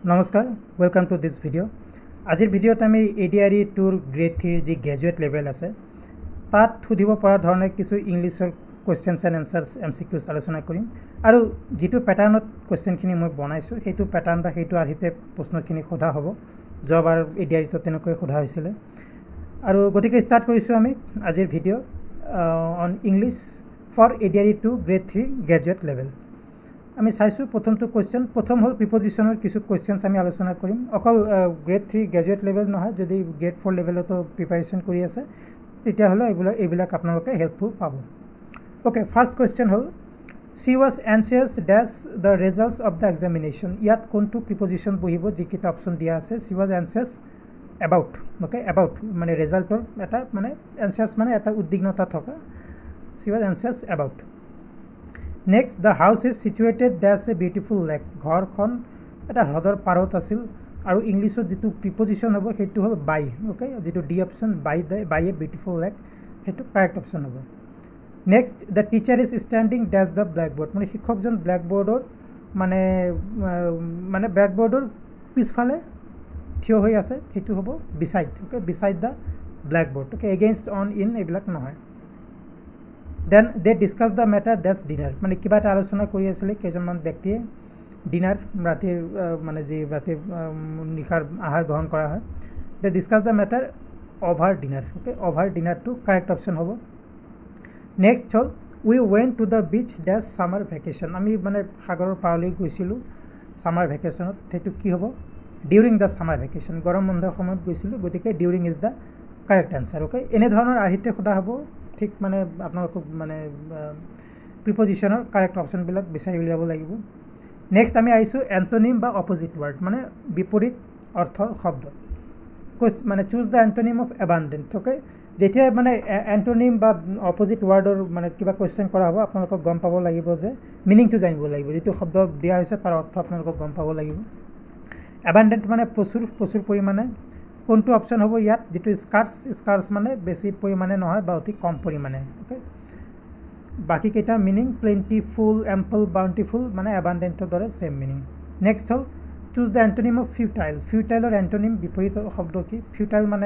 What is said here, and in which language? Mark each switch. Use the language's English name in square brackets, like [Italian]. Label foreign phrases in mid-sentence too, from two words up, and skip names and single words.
[Assamese] নমস্কাৰ [English] welcome to this video [Assamese] আজিৰ ভিডিওত আমি এডিআৰই টুৰ গ্ৰেড 3 যি [English] graduate level [Assamese] আছে তাত সুধিব পৰা ধৰণে কিছু ইংলিছৰ [English] questions and answers MCQs [Assamese] আলোচনা কৰিম আৰু যেটো প্যাটাৰ্নত কোৱেশ্চনখিনি মই বনাইছো সেইটো প্যাটাৰ্ন বা সেইটো আৰ্হিতে প্ৰশ্নখিনি সোধা হ'ব জবাৰ এডিআৰই তো তেনেকৈ সোধা হৈছিল আৰু গতিকে স্টাৰ্ট কৰিছো আমি আজিৰ [English] video on English for ADRE two Grade 3 graduate [Assamese] লেভেল আমি চাইছো প্ৰথমটো কোৱেশ্চন প্ৰথম হল প্ৰিপজিশনৰ কিছু কোৱেশ্চনছ আমি আলোচনা কৰিম অকল [English] Grade 3 graduate level [Assamese] নহয় যদি গ্ৰেড 4 লেভেলতো প্ৰিপাৰেচন কৰি আছে তেতিয়া হলো এইবিলাক আপোনালোকে হেল্পফুল পাব [English] okay first question [Assamese] হল [English] she was anxious dash the results of the examination [Assamese] ইয়াত কোনটো প্ৰিপজিশন বহিব যিকিটা অপচন দিয়া আছে [English] she was anxious about [Assamese] ওকে about মানে ৰিজাল্টৰ এটা মানে anxious মানে এটা উদ্বিগ্নতা থকা [English] she was anxious about Next, the house is situated dash a beautiful lake. [Assamese] ঘৰখন এটা হ্ৰদৰ পাৰত আছিল আৰু ইংলিছত যেটো প্ৰিপজিশন হ'ব সেইটো হ'ল by okay যেটো ডি অপচন [English] by a beautiful lake [Assamese] সেইটো [English] correct option [Assamese] হ'ব [English] Next, the teacher is standing dash the blackboard [Assamese] মানে শিক্ষকজন ব্ল্যাকবোৰ্ডৰ মানে ব্ল্যাকবোৰ্ডৰ পিছফালে থিয় হৈ আছে সেইটো হ'ব [English] beside okay beside the blackboard okay against on in [Assamese] এইবিলাক নহয় [English] Then they discuss the matter that's dinner [Assamese] মানে কিবা এটা আলোচনা কৰি আছিল কেজনমান ব্যক্তিয়ে ডিনাৰ ৰাতিৰ মানে যে ৰাতিৰ নিখাৰ আহাৰ গ্ৰহণ কৰা হয় [English] they discuss the matter over dinner okay over dinner to correct option [Assamese] হ'ব next হল [English] we went to the beach dash summer vacation [Assamese] আমি মানে সাগৰৰ পাৰলৈ গৈছিলো [English] summer vacation [Assamese] সেইটো কি হ'ব [English] during the summer vacation [Assamese] গৰম বন্ধৰ সময়ত গৈছিলো গতিকে [English] during is the correct answer okay [Assamese] এনে ধৰণৰ আৰ্হিতে খোদা হ'ব ঠিক মানে আপোনালোক মানে প্ৰিপজিশনৰ [English] correct option [Assamese] বিলাক বিচাৰি উলিয়াব লাগিব নেক্সট আমি আইছো এন্টোনিম বা [English] opposite word [Assamese] মানে বিপৰীত অৰ্থৰ শব্দ মানে [English] choose the antonym of abundant okay [Assamese] যেতিয়া মানে এন্টোনিম বা অপোজিট ওয়ার্ডৰ মানে কিবা কোৱেশ্চন কৰা হ'ব আপোনালোক গম পাব লাগিব যে মিনিংটো জানিব লাগিব যেটো শব্দ দিয়া হৈছে তাৰ অৰ্থ আপোনালোক গম পাব লাগিব অ্যাবান্ডেন্ট মানে প্ৰচুৰ পৰিমাণে কোনটো অপচন হ'ব ইয়াত যেটো স্কার্স মানে বেছি পৰিমাণে নহয় বা অতি কম পৰিমাণে ওকে বাকি কেটা [English] meaning plentiful ample bountiful [Assamese] মানে অ্যাবান্ডেন্টৰ দৰে [English] same meaning [Assamese] নেক্সট হল [English] choose the antonym of futile [Assamese] ফিউটাইলৰ এন্টোনিম বিপৰীত শব্দ কি ফিউটাইল